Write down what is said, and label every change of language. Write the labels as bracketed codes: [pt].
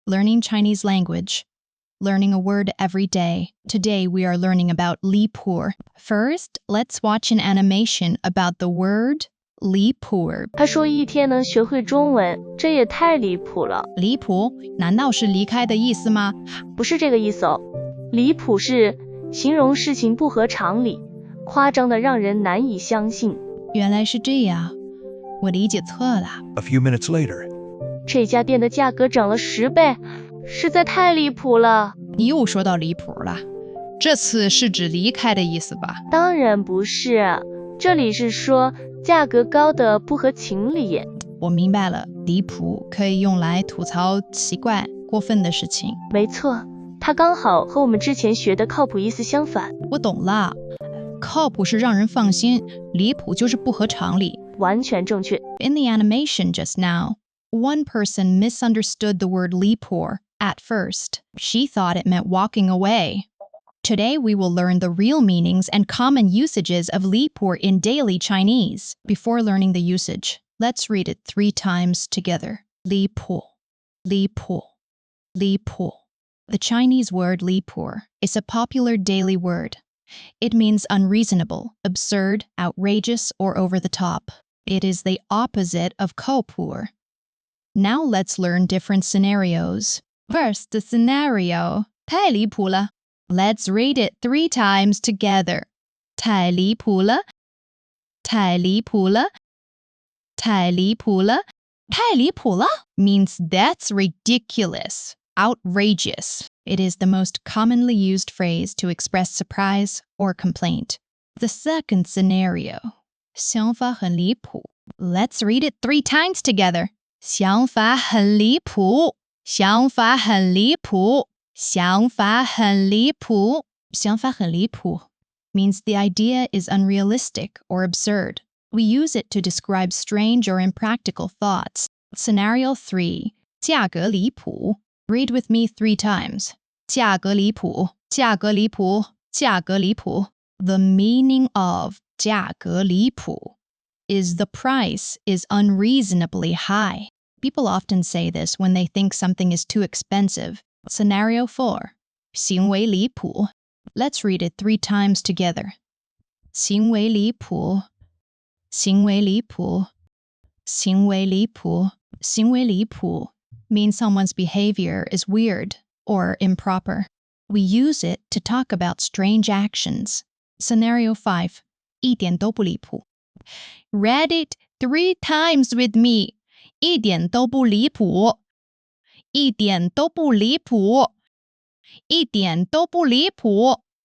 [en] learning Chinese language, learning a word every day. Today we are learning about 离谱. First, let's watch an animation about the word 离谱. [zh] 他说一天能学会中文，这也太离谱了。离谱难道是离开的意思吗？不是这个意思哦，离谱是形容事情不合常理，夸张的让人难以相信。原来是这样，我理解错了。 [en] A few minutes later, [zh] 这家店的价格涨了10倍，实在太离谱了。你又说到离谱了，这次是指离开的意思吧？当然不是，这里是说价格高的不合情理。我明白了，离谱可以用来吐槽奇怪、过分的事情。没错，它刚好和我们之前学的靠谱意思相反。我懂了，靠谱是让人放心，离谱就是不合常理。完全正确。 [en] In the animation just now, one person misunderstood the word 离谱 at first. She thought it meant walking away. Today we will learn the real meanings and common usages of 离谱 in daily Chinese. Before learning the usage, let's read it 3 times together. [zh] 离谱, 离谱, 离谱. [en] The Chinese word 离谱 is a popular daily word. It means unreasonable, absurd, outrageous, or over the top. It is the opposite of 靠谱. Now let's learn different scenarios. First, the scenario. 太离谱了. Let's read it 3 times together. [zh] 太离谱了, 太离谱了, 太离谱了, 太离谱了 [en] means that's ridiculous, outrageous. It is the most commonly used phrase to express surprise or complaint. The second scenario. 想法很离谱. Let's read it 3 times together. [zh] 想法很离谱, 想法很离谱, 想法很离谱. [en] 想法很离谱 means the idea is unrealistic or absurd. We use it to describe strange or impractical thoughts. Scenario 3. 价格离谱.Read with me 3 times. [zh] 价格离谱, 价格离谱, 价格离谱. [en] The meaning of 价格离谱 is the price is unreasonably high. People often say this when they think something is too expensive. Scenario 4. 行为离谱. Let's read it 3 times together. [zh] 行为离谱, 行为离谱, 行为离谱, 行为离谱 [en] means someone's behavior is weird or improper. We use it to talk about strange actions. Scenario 5. 一点都不离谱.Read it 3 times with me. [zh] 一点都不离谱.一点都不离谱. 一点都不离谱.